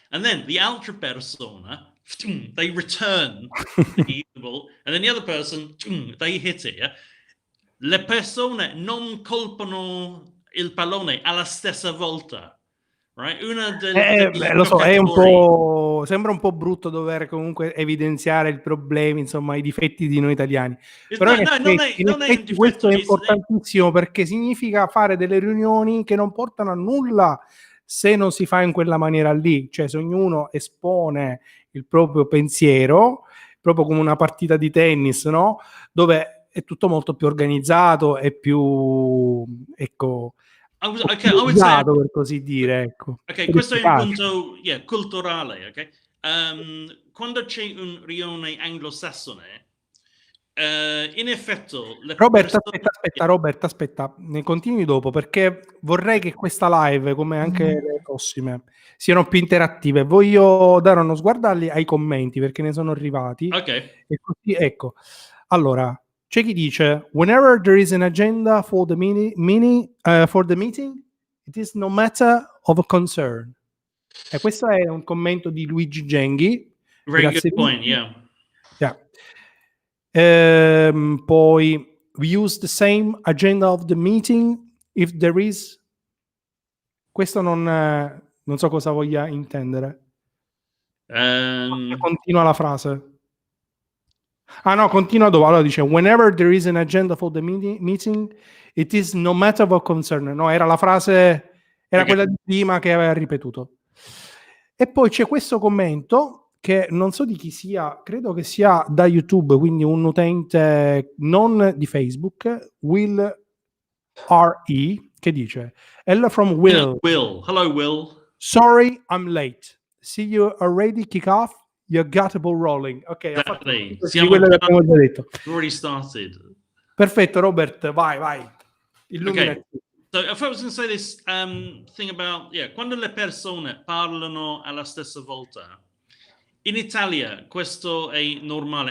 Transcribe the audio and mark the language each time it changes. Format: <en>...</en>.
<en>And then the</en> <it>altra persona,</it> <en>they return the ball, and then the other person, they hit it. Yeah?</en> <it>Le persone non colpano il pallone alla stessa volta,</it> <en>right?</en> <it>Lo so, è un po', sembra un po' brutto dover comunque evidenziare il problema, insomma, i difetti di noi italiani. Però in effetti questo è importantissimo perché significa fare delle riunioni che non portano a nulla se non si fa in quella maniera lì, cioè se ognuno espone il proprio pensiero, proprio come una partita di tennis, no? Dove è tutto molto più organizzato e più, ecco, usato, per così dire, ecco. Ok, questo è un punto culturale, ok? Quando c'è un riunione anglosassone, in effetti Robert, aspetta, ne continui dopo perché vorrei che questa live, come anche le prossime, siano più interattive. Voglio dare uno sguardo ai commenti perché ne sono arrivati. Ok. E così, ecco. Allora, c'è chi dice:</it> <en>whenever there is an agenda for the meeting, it is no matter of a concern.</en> <it>E questo è un commento di Luigi Genghi.</it> <en>Very good point, yeah.</en> <it>Poi</it> <en>we use the same agenda of the meeting if there is.</en> <it>Questo non so cosa voglia intendere. Continua la frase. Ah no, continua dopo. Allora dice:</it> <en>whenever there is an agenda for the meeting, it is no matter of concern.</en> <it>No, era la frase, era quella di prima che aveva ripetuto. E poi c'è questo commento che non so di chi sia, credo che sia da YouTube, quindi un utente non di Facebook, Will R.E., che dice:</it> <en>Hello from Will. Hello Will. Sorry, I'm late. See you already kick off. You got the ball rolling. Ok, exactly.</en> <it>Quello che abbiamo già detto.</it> <en>Already started.</en> <it>Perfetto, Robert, vai. Illuminaci.</it> <en>Okay. So if I was going to say this thing about,</en> <it>quando le persone parlano alla stessa volta, in Italia questo è normale.</it>